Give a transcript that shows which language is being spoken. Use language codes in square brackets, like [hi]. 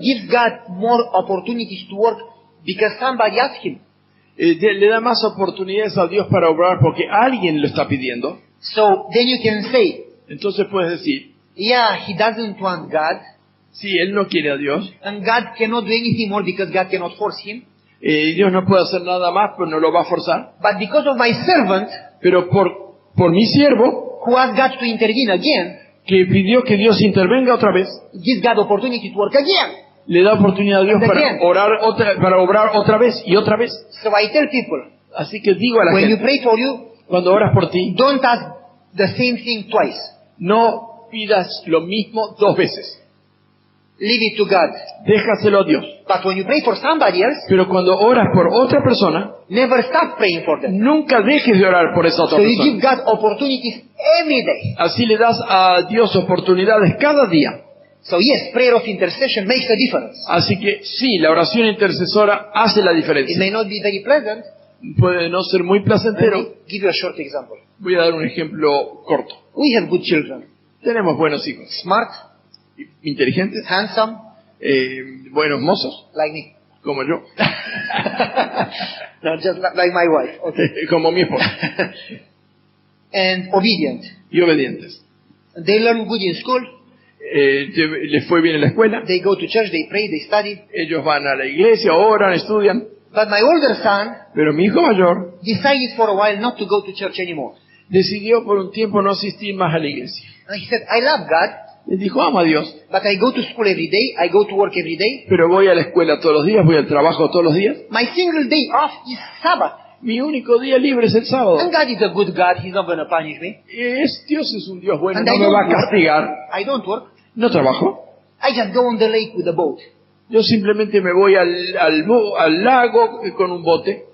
[en] give God more opportunities to work because somebody asked him. [es] le da más oportunidades a Dios para obrar porque alguien lo está pidiendo. [en] So then you can say, [es] Entonces puedes decir, [en] yeah, he doesn't want God, [es] sí, él no quiere a Dios, [en] and God cannot do anything more because God cannot force him. [es] Dios no puede hacer nada más, pero no lo va a forzar. [en] But because of my servant, [es] Pero por mi siervo, [en] who asked God to intervene again, [es] que pidió que Dios intervenga otra vez, [en] gives God opportunity to work again. [es] le da oportunidad a Dios [en] Again. [es] para obrar otra vez y otra vez. [en] So I tell people, [es] Así que digo a la [en] when you [es] gente, [en] pray for you, [es] cuando oras por ti, [en] don't ask the same thing twice. [es] no pidas lo mismo dos veces. [en] Leave it to God. [es] Déjaselo a Dios. [en] But when you pray for somebody else, [es] Pero cuando oras por otra persona, [en] never stop praying for them. [es] nunca dejes de orar por esa otra [en] So you give [es] persona. [en] God opportunities every day. [es] Así le das a Dios oportunidades cada día. [en] So yes, prayer of intercession makes a difference. [es] Así que sí, la oración intercesora hace la [en] It [es] diferencia. [en] may not be very pleasant. [es] Puede no ser muy [en] Let me [es] placentero. [en] give you a short example. [es] Voy a dar un ejemplo corto. [en] We have good children. [es] Tenemos buenos hijos, [en] Smart, [es] inteligentes, [en] handsome, [es] buenos mozos, [en] like me. [es] como yo, [en] No, just like my wife. Okay. [es] como mi esposa, [en] And obedient. [es] y obedientes. [en] They learn good in school. [es] Les fue bien en la escuela, [en] They go to church, they pray, they study. [es] ellos van a la iglesia, oran, estudian, [en] But my older son [es] pero mi hijo mayor [en] decided for a while not to go to church anymore. [es] decidió por un tiempo no asistir más a la iglesia. [en] And he said, I love God, [es] Les dijo, amo a Dios, [en] but I go to school every day, I go to work every day. [es] pero voy a la escuela todos los días, voy al trabajo todos los días. [en] My single day off is Sabbath. [es] Mi único día libre es el sábado. [en] And God is a good God, He's not going to punish me. [es] Dios es un Dios bueno, [en] And [es] no [en] I [es] me [en] don't [es] va a [en] work. [es] castigar. [en] I don't work. [es] No trabajo. [en] I just go on the lake with a boat. [es] Yo simplemente me voy al lago con un bote.